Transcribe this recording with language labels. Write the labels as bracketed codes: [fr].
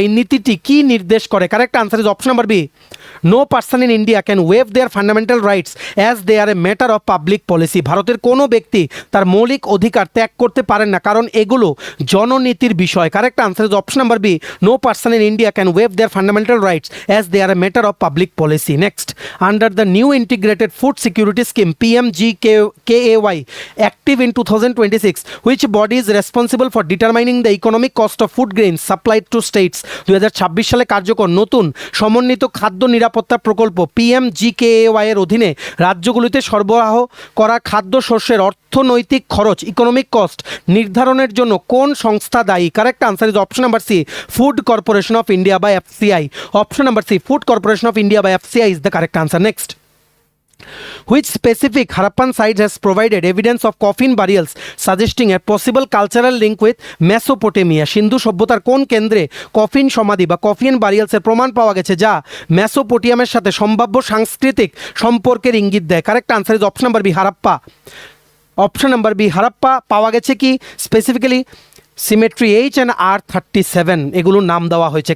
[bn] এই নীতিটি কি নির্দেশ করে? [en] Correct answer is option number B, no person in India can waive their fundamental rights as they are a matter of public policy. [bn] ভারতের কোনো ব্যক্তি তার মৌলিক অধিকার ত্যাগ করতে পারেন না কারণ এগুলো জননীতির বিষয়। [en] Correct answer is option number B, no person in India can waive their fundamental rights as they are a matter of public policy. Next, under the new integrated food security scheme PMGKAY active in 2026, which body is responsible for determining the economic cost of food grains supplied to states? [bn] 2026 সালে কার্যকর নতুন সমন্বিত খাদ্য নিরাপত্তা প্রকল্প PMGKAY এর অধীনে রাজ্যগুলিতে সরবরাহ করা খাদ্যশস্যের অর্থনৈতিক খরচ ইকোনমিক কস্ট নির্ধারণের জন্য কোন সংস্থা দায়ী? [en] Correct answer is option number C, food corporation of India বা FCI। Option number C, food corporation of India বা FCI is the correct answer. Next, which specific Harappan site has provided evidence of coffin burials suggesting a possible cultural link with Mesopotamia? [bn] সিন্ধু সভ্যতার কোন কেন্দ্রে coffin সমাধি বা coffin বারিয়ালসের প্রমাণ পাওয়া গেছে যা মেসোপোটেমিয়ার সাথে সম্ভাব্য সাংস্কৃতিক সম্পর্কের ইঙ্গিত দেয়? [en] Correct answer is option number B, Harappa. Option number B, Harappa [bn] পাওয়া গেছে কি [en] specifically cemetery H and R37 [bn] এগুলোর নাম দেওয়া হয়েছে।